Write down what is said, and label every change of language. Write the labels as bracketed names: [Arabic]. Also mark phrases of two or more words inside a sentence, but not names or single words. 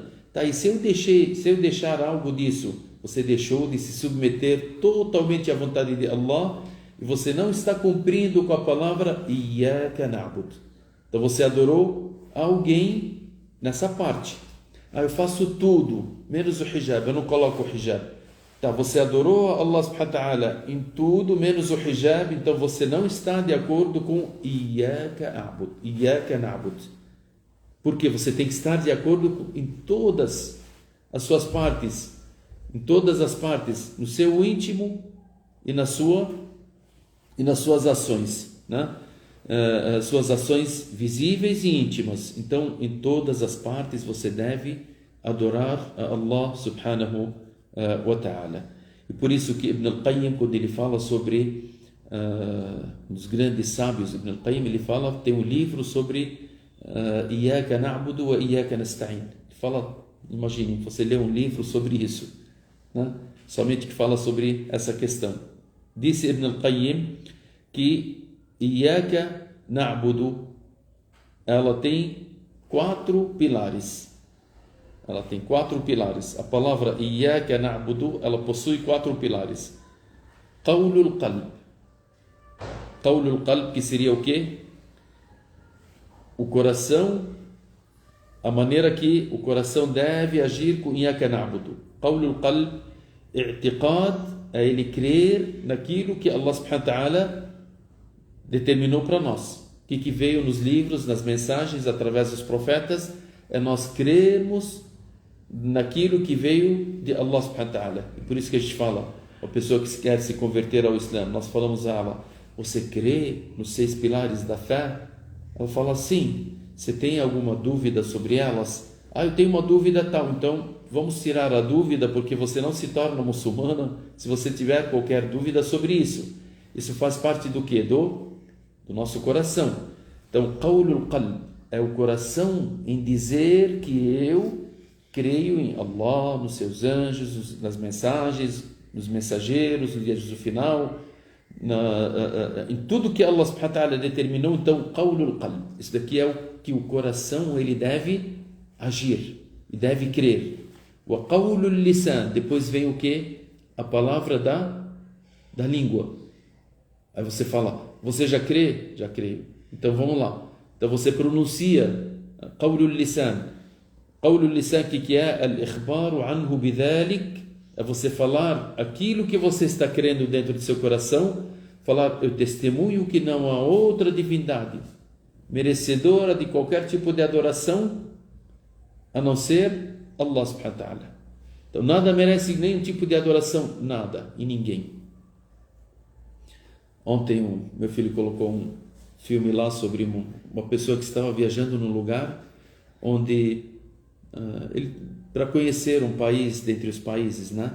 [Portuguese] Tá, e se eu deixar algo disso, você deixou de se submeter totalmente à vontade de Allah e você não está cumprindo com a palavra [Arabic] إياك نعبد. [Portuguese] Então você adorou alguém nessa parte. Eu faço tudo, menos o hijab, eu não coloco o hijab. Tá, você adorou [Arabic] الله سبحانه وتعالى [Portuguese] em tudo, menos o hijab, então você não está de acordo com [Arabic] إياك نعبد. [Portuguese] Porque você tem que estar de acordo em todas as suas partes, no seu íntimo e nas suas ações, né? Suas ações visíveis e íntimas. Então, em todas as partes você deve adorar a [Arabic] الله سبحانه وتعالى. [Portuguese] E por isso que Ibn al-Qayyim, quando ele fala sobre um dos grandes sábios, Ibn al-Qayyim, ele fala, tem um livro sobre [Arabic] إياك نعبد وإياك نستعين. [Portuguese] Ele fala, imagine, você lê um livro sobre isso, né? Somente que fala sobre essa questão. Disse Ibn al-Qayyim que [Arabic] إياك نعبد, [Portuguese] ela tem 4 pilares. A palavra [Arabic] إياك نعبد, [Portuguese] ela possui 4 pilares. [Arabic] قول القلب, [Portuguese] que seria o quê? O coração, a maneira que o coração deve agir com [Arabic] إياك نعبد. قول القلب، اعتقاد [Portuguese] é ele crer naquilo que [Arabic] الله سبحانه وتعالى [Portuguese] determinou para nós. O que veio nos livros, nas mensagens, através dos profetas, é nós crermos naquilo que veio de [Arabic] الله سبحانه وتعالى. [Portuguese] E por isso que a gente fala, a pessoa que quer se converter ao Islã, nós falamos a ela: você crê nos 6 pilares da fé? Ela fala: sim. Você tem alguma dúvida sobre elas? Eu tenho uma dúvida tal. Então vamos tirar a dúvida, porque você não se torna muçulmana se você tiver qualquer dúvida sobre isso. Isso faz parte do quê? Do nosso coração. Então, [Arabic] قول القلب [Portuguese] é o coração em dizer que eu creio em Allah, nos seus anjos, nas mensagens, nos mensageiros, no dia do final, em tudo que [Arabic] الله سبحانه وتعالى [Portuguese] determinou. Então, [Arabic] قول القلب, [Portuguese] isso daqui é o que o coração ele deve agir e deve crer. [Arabic] وقول اللسان, [Portuguese] depois vem o que? A palavra da língua. Aí você fala: você já crê? Já creio. Então vamos lá. Então você pronuncia [Arabic] قول اللسان. قول اللسان, que é الإخبار عنه بذلك, [Portuguese] é você falar aquilo que você está crendo dentro do seu coração. Falar: eu testemunho que não há outra divindade merecedora de qualquer tipo de adoração a não ser [Arabic] الله سبحانه وتعالى. [Portuguese] Então nada merece nenhum tipo de adoração, nada e ninguém. Ontem meu filho colocou um filme lá sobre uma pessoa que estava viajando num lugar onde para conhecer um país dentre os países, né?